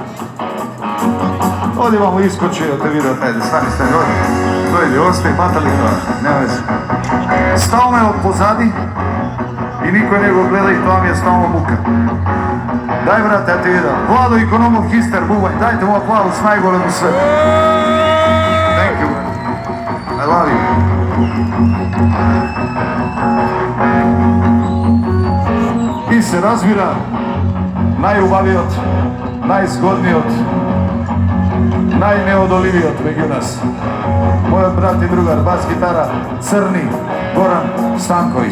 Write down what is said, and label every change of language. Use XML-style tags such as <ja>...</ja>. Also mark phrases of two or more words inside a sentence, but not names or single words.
<mk>Оди вамо искочи, да те видат, ајде, стани сте горе. Дојди, остај, батали тоа, нема веќе. Стално е од позади и никој не го гледа и тоа ми е стално мука. Дај, брате, ја те видам. Владо Икономов Хистер, бубај, дајте му аплаус најголем у свет.</mk> <en>Thank you, I love you.</en> <mk>И се разбира најубавиот, најзгодниот, најнеодоливиот меѓу нас. Мојот брат и другар, бас гитара, Црни Горан Станковиќ.</mk>